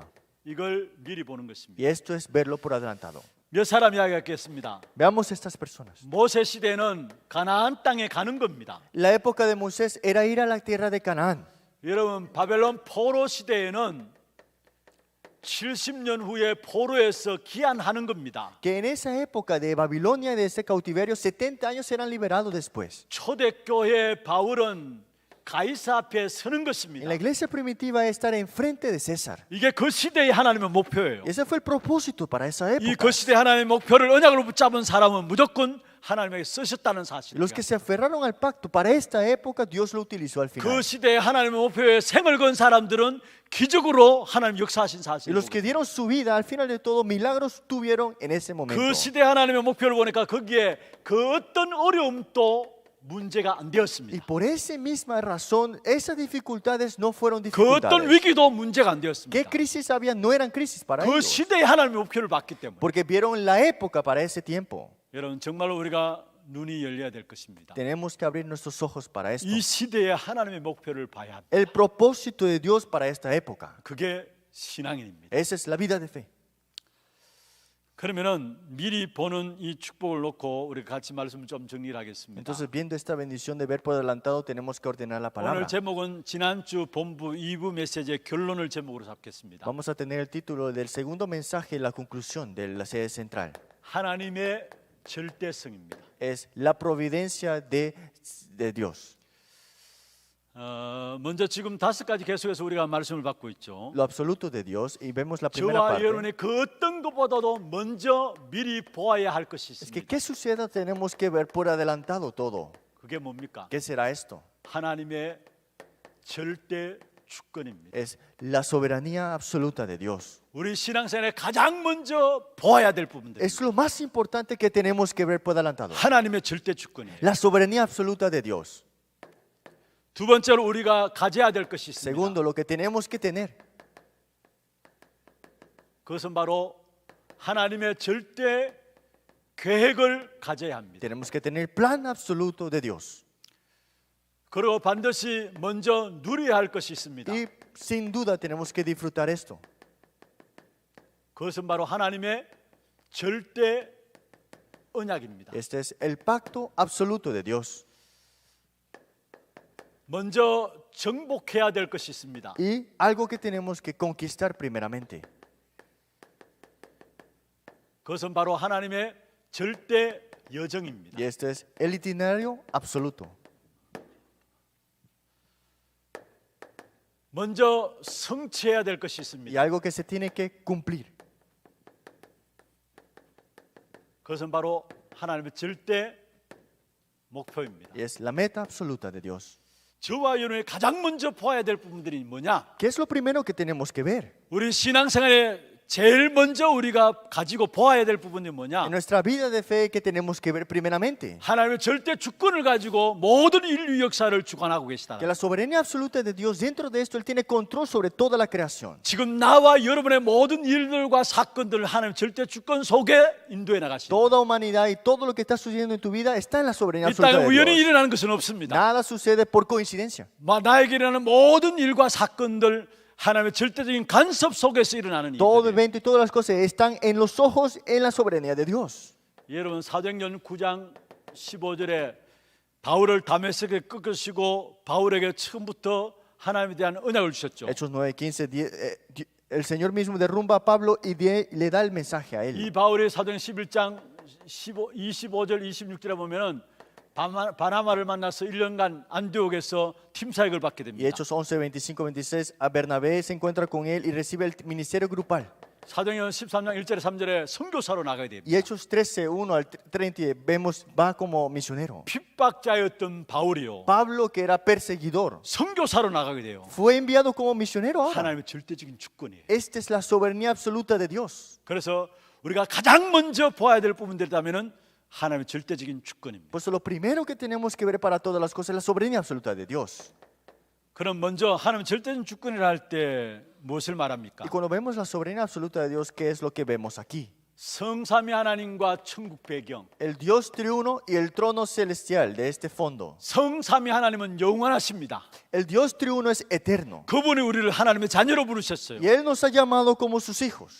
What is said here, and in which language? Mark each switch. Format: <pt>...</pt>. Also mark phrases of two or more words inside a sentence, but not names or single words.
<ko>이걸 미리 보는 것입니다.</ko> <es>Y esto es verlo por adelantado.</es> <ko>몇 사람 이야기했겠습니다.</ko> <es>Veamos estas personas.</es> <ko>모세 시대는 가나안 땅에 가는 겁니다.</ko> <es>La época de Moisés era ir a la tierra de Canaán.</es> <ko>여러분 바벨론 포로 시대에는 70년 후에 포로에서 귀환하는 겁니다.</ko> <es>Que en esa época de Babilonia y de ese cautiverio, 70 años serán liberados después.</es> <ko>초대교회 바울은 가이사 앞에 서는</ko> <es>En</es> <ko>것입니다.</ko> <es>la iglesia primitiva es estar enfrente de César.</es> <ko>이게 그 시대의 하나님의 목표예요.</ko> <es>Ese fue el propósito para esa</es> <ko>이</ko> <es>época.</es> <ko>그 시대 하나님의 목표를 언약으로 붙잡은 사람은 무조건 하나님에게 쓰셨다는 사실이에요.</ko> <es>Los que se aferraron al pacto para esta época, Dios lo utilizó al</es> <ko>그</ko> <es>final.</es> <ko>시대의 하나님의 목표에 생을 건 사람들은 기적으로 하나님 역사하신</ko> <es>Y los que</es> <ko>사실이에요.</ko> <es>dieron su vida, al final de todo, milagros tuvieron en ese momento.</es> <ko>그 시대 하나님의 목표를 보니까 거기에 그 어떤 어려움도 문제가 안</ko> <es>Y</es> <ko>되었습니다.</ko> <es>por esa misma razón, esas dificultades no fueron</es> <ko>그 어떤</ko> <es>dificultades.</es> <ko>위기도 문제가 안</ko> <es>¿Qué</es> <ko>되었습니다.</ko> <es>crisis había? No eran crisis para</es> <ko>그</ko> <es>ellos.</es> <ko>시대의 하나님의 목표를 봤기 때문에.</ko> <es>Porque vieron la época para ese tiempo.</es> <ko>여러분 정말로 우리가 눈이 열려야 될 것입니다.</ko> <es>Tenemos que abrir nuestros ojos para esto.</es> <ko>이 시대에 하나님의 목표를 봐야 합니다.</ko> <es>El propósito de Dios para esta época.</es> <ko>그게 신앙인입니다.</ko> <es>Esa es la vida de fe.</es> <ko>그러면은 미리 보는 이 축복을 놓고 우리 같이 말씀을 좀 정리를 하겠습니다.</ko> <es>Entonces, viendo esta bendición de ver por adelantado, tenemos que ordenar la palabra.</es> <ko>오늘 제목은 지난주 본부 2부 메시지의 결론을 제목으로 잡겠습니다.</ko> <es>Vamos a tener el título del segundo mensaje, la conclusión de la sede central.</es> <ko>하나님의 절대성입니다.</ko> <es>Es la providencia de Dios.</es> <ko>먼저 지금 5가지 계속해서 우리가 말씀을 받고 있죠.</ko> <es>Lo absoluto de Dios. Y vemos la primera</es> <ko>저와</ko> <es>parte.</es> <ko>여러분의 그 어떤 것보다도 먼저 미리 보아야 할 것이</ko> <es>Es que</es> <ko>있습니다.</ko> <es>¿qué suceda? Tenemos que ver por adelantado todo.</es> <ko>그게 뭡니까?</ko> <es>¿Qué será esto?</es> <ko>하나님의 절대 주권입니다.</ko> <es>Es la soberanía absoluta de Dios.</es> <ko>우리 신앙생활에 가장 먼저 보아야 될 부분들.</ko> <es>Es lo más importante que tenemos que ver por adelantado.</es> <ko>하나님의 절대 주권이에요.</ko> <es>La soberanía absoluta de Dios.</es> <ko>두 번째로 우리가 가져야 될 것이 있습니다.</ko> <es>Segundo, lo que tenemos que tener.</es> <ko>그것은 바로 하나님의 절대 계획을 가져야 합니다.</ko> <es>Tenemos que tener el plan absoluto de Dios.</es> <ko>그리고 반드시 먼저 누려야 할 것이 있습니다.</ko> <es>Y sin duda tenemos que disfrutar esto.</es> <ko>그것은 바로 하나님의 절대 언약입니다.</ko> <es>Este es el pacto absoluto de Dios.</es> <ko>먼저 정복해야 될 것이 있습니다.</ko> <es>Y algo que tenemos que conquistar primeramente.</es> <ko>그것은 바로 하나님의 절대 여정입니다.</ko> <es>Y este es el itinerario absoluto.</es> <ko>먼저 성취해야 될 것이</ko> <es>Y</es> <ko>있습니다.</ko> <es>algo que se tiene que cumplir.</es> <ko>그것은 바로 하나님의 절대 목표입니다.</ko> <es>Y es la meta absoluta de Dios.</es> <ko>저와 여러분이 가장 먼저 보아야 될 부분들이 뭐냐?</ko> <es>¿Qué es lo primero que tenemos que ver?</es> <ko>우리 신앙생활에 제일 먼저 우리가 가지고 보아야 될 부분이 뭐냐?</ko> <es>En nuestra vida de fe, ¿qué tenemos que ver primeramente?</es> <ko>하나님의 절대 주권을 가지고 모든 인류 역사를 주관하고 계시다.</ko> <es>Que la soberanía absoluta de Dios, dentro de esto, Él tiene control sobre toda la creación.</es> <ko>지금 나와 여러분의 모든 일들과 사건들을 하나님 절대 주권 속에 인도해 나가십니다.</ko> <es>Toda humanidad y todo lo que está sucediendo en tu vida está en la soberanía</es> <ko>이 땅에</ko> <es>absoluta de</es> <ko>우연히</ko> <es>Dios.</es> <ko>일어나는 것은 없습니다.</ko> <es>Nada sucede por coincidencia.</es> <ko>나에게 일어나는 모든 일과 사건들 하나님의 절대적인 간섭 속에서 일어나는</ko> <es>Todo</es> <ko>일들이에요.</ko> <es>evento y todas las cosas están en los ojos, en la soberanía de Dios.</es> <ko>여러분 사도행전 9장 15절에 바울을 다메섹에 끄시고 바울에게 처음부터 하나님에 대한 언약을 주셨죠.</ko> <es>Hechos 9:15, el Señor mismo derrumba a Pablo y le da el mensaje a</es> <ko>이</ko> <es>él.</es> <ko>바울이 사도행 11장 25절 26절에 보면은 바나바를 만나서 1년간 안디옥에서 팀 사역을 받게</ko> <es>Y</es> <ko>됩니다.</ko> <es>Hechos 11, 25, 26, a Bernabé se encuentra con él y recibe el ministerio grupal.</es> <ko>사도행전 13장 1절에 3절에 선교사로 나가야 됩니다.</ko> <es>Y Hechos 13, 1 al 30, vemos, va como misionero.</es> <ko>핍박자였던 바울이요.</ko> <es>Pablo, que era perseguidor,</es> <ko>선교사로 나가게 돼요.</ko> <es>fue enviado como misionero ahora.</es> <ko>하나님의 절대적인 주권이에요.</ko> <es>Esta es la soberanía absoluta de Dios.</es> <ko>그래서 우리가 가장 먼저 보아야 될 부분들이라면은 하나님의 절대적인 주권입니다.</ko> <es>Por eso lo primero que tenemos que ver para todas las cosas es la soberanía absoluta de Dios.</es> <ko>그럼 먼저 하나님 절대적인 주권이라 할 때 무엇을 말합니까?</ko> <es>Y cuando vemos la soberanía absoluta de Dios, ¿qué es lo que vemos aquí?</es> <ko>성삼위 하나님과 천국 배경.</ko> <es>El Dios triuno y el trono celestial de este fondo.</es> <ko>성삼위 하나님은 영원하십니다.</ko> <es>El Dios triuno es eterno.</es> <ko>그분이 우리를 하나님의 자녀로 부르셨어요.</ko> <es>Y Él nos ha llamado como sus hijos.</es>